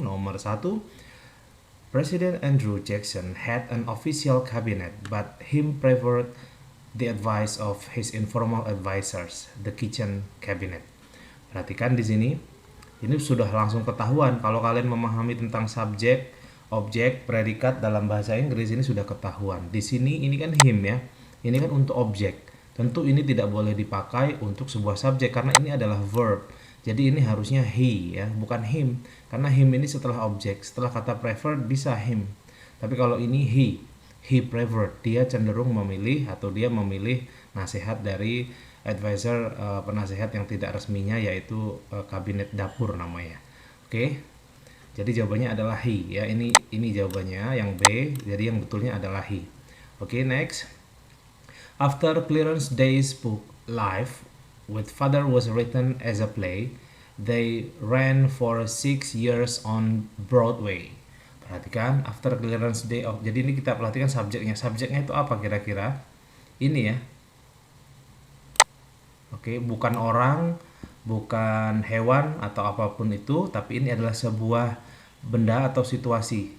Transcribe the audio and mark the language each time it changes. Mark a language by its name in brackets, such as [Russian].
[Indonesian] Nomor satu, [English] President Andrew Jackson had an official cabinet, but him preferred the advice of his informal advisors, the kitchen cabinet. [Indonesian] Perhatikan di sini, ini sudah langsung ketahuan kalau kalian memahami tentang subjek, objek, predikat dalam bahasa Inggris ini sudah ketahuan. Di sini ini kan him ya, ini kan untuk objek. Tentu ini tidak boleh dipakai untuk sebuah subjek karena ini adalah verb. Jadi ini harusnya he ya, bukan him. Karena him ini setelah objek, setelah kata preferred bisa him. Tapi kalau ini he preferred, dia cenderung memilih atau dia memilih nasihat dari advisor, penasehat yang tidak resminya, yaitu kabinet dapur namanya. Oke. Jadi jawabannya adalah he ya. Ini jawabannya yang B. Jadi yang betulnya adalah he. Oke, next. [English] After Clarence Day's book Life with Father was written as a play, they ran for 6 years on Broadway. [Indonesian] Perhatikan, [English] after Clarence Day of. [Indonesian] Jadi ini kita perhatikan subjeknya. Subjeknya itu apa kira-kira? Ini ya. Oke, bukan orang, bukan hewan atau apapun itu, tapi ini adalah sebuah benda atau situasi.